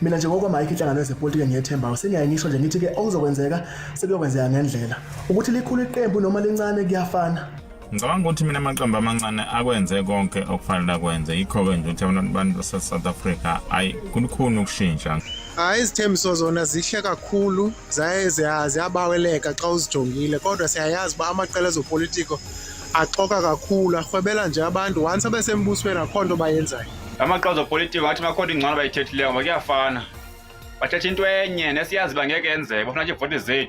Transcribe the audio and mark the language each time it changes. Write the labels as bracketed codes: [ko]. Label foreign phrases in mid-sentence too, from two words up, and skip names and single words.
[zu] Mina njengoba mayikho inhlangano yezepolitiki engiyethembayo sengiyayisho nje ngithi-ke okuzokwenzeka sekuyokwenzeka ngendlela. Ukuthi likhulu iqembu noma lincane kuyafana. Ngicabanga ukuthi mina amaqembu amancane akwenze konke okufanele akwenze, yikho-ke nje ukuthi abantu base-South Africa kukhona ukushintsha. Izithembiso zona zihle kakhulu, [xh] ziyabaweleka xa uzijongile, kodwa siyayazi uba amaqela ezopolitiko axoka kakhulu, arhwebela nje abantu once abesembusweni akho nto bayenzayo. Amaqela ezopolitiko ngathi bakhona ingcono bayithethileyo ngoba kuyafana. bathetha into enye nesiyazi bangeke yenzeke bafuna nje ivoti zethu.